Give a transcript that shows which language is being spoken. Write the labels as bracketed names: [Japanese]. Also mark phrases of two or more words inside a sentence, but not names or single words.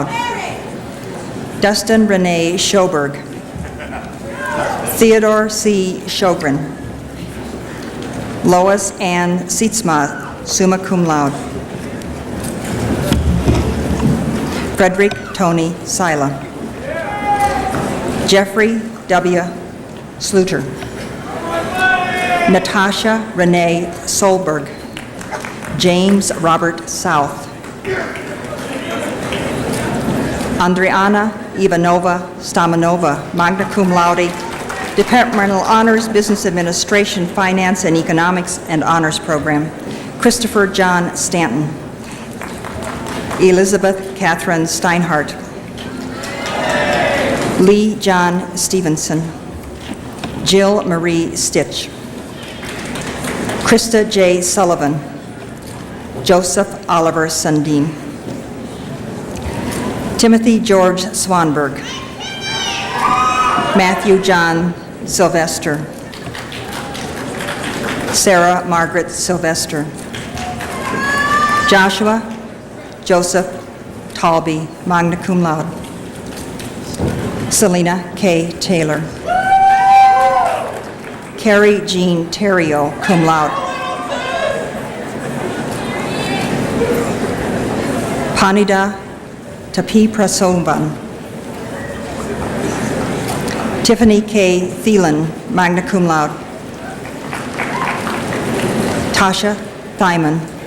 [English] Dustin Renee Schoberg. Theodore C. Sjogren. Lois Ann Sietsma, [Latin] summa cum laude. [English] Frederick Tony Sila. Jeffrey W. Sluter. Natasha Renee Solberg. James Robert South. Andriana Ivanova Stamanova, [Latin] magna cum laude, [English] Departmental Honors, Business Administration, Finance and Economics and Honors Program. Christopher John Stanton. Elizabeth Catherine Steinhardt. Lee John Stevenson. Jill Marie Stitch. Krista J. Sullivan. Joseph Oliver Sundin. Timothy George Swanberg. Matthew John Sylvester. Sarah Margaret Sylvester. Joshua Joseph Talby, [Latin] magna cum laude. [English] Selena K. Taylor. Carrie Jean Terrio, [Latin] cum laude. [English] Panida Tapi Prasovan. Tiffany K. Thielen, [Latin] magna cum laude. [English] Tasha Thyman.